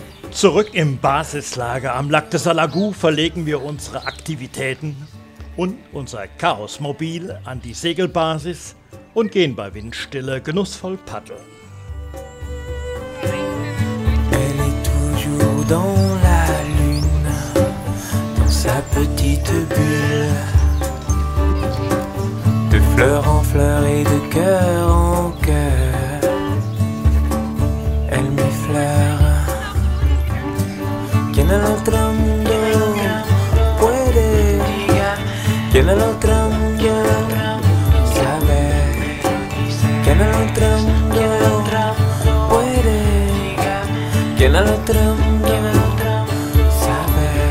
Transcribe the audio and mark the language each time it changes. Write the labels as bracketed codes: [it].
[de] Zurück im Basislager am Lac de Salagoux verlegen wir unsere Aktivitäten und unser Chaosmobil an die Segelbasis und gehen bei Windstille genussvoll paddeln. [fr] Elle est toujours dans la lune, dans sa petite bulle, de fleur en fleur et de cœur en cœur. Elle m'effleure. [es] Quien al otro mundo puede, quien al otro mundo sabe, quien al otro mundo puede, quien al otro mundo sabe.